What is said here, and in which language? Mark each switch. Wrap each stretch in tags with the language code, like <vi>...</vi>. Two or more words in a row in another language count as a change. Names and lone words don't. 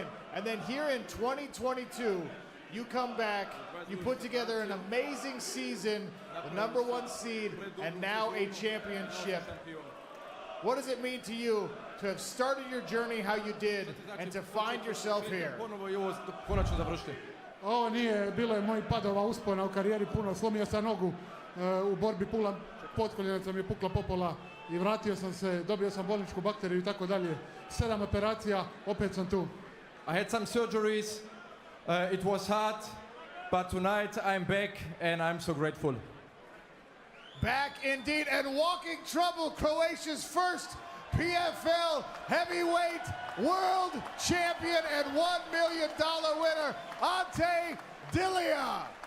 <en>And then here in 2022, you come back, you put together an amazing season, the #1 seed, and now a championship. What does it mean to you to have started your journey how you did and to find yourself here?</en> <hr>Ovo nije, bilo je mojih padova uspona u karijeri puno. Slomio sam nogu u borbi potkoljenica mi je pukla popola i vratio sam se, dobio sam bolničku bakteriju i tako dalje. 7 operacija, opet sam tu.</hr> <en>I had some surgeries. It was hard, but tonight I'm back and I'm so grateful. Back indeed, and walking trouble, Croatia's first PFL heavyweight world champion and $1 million winner, Ante Delija.</en>